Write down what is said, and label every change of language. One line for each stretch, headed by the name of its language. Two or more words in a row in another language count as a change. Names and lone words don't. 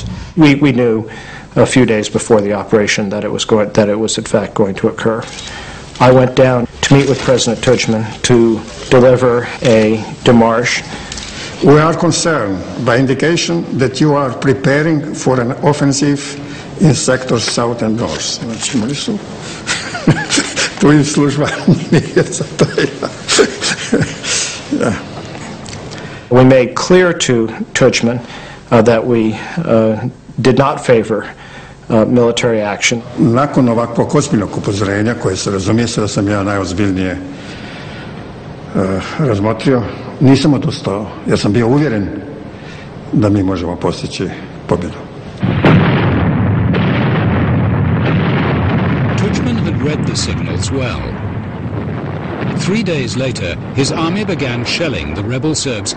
English: We knew a few days before the operation that it was in fact going to occur. I went down to meet with President Tudjman to deliver a démarche. We are concerned by indication that you are preparing for an offensive in sectors south and north.
Croatian: Znači, imali su tu i služba nije za to.
English: We made clear to Tudjman that we did not favor military action.
Croatian: Nakon ovakvog ozbiljnog upozorenja, koje se razumije se da sam ja najozbiljnije razmotrio, nisam odustao, jer sam bio uvjeren da mi možemo postići pobjedu.
English: Tudjman had read the signals well. 3 days later, his army began shelling the rebel Serbs'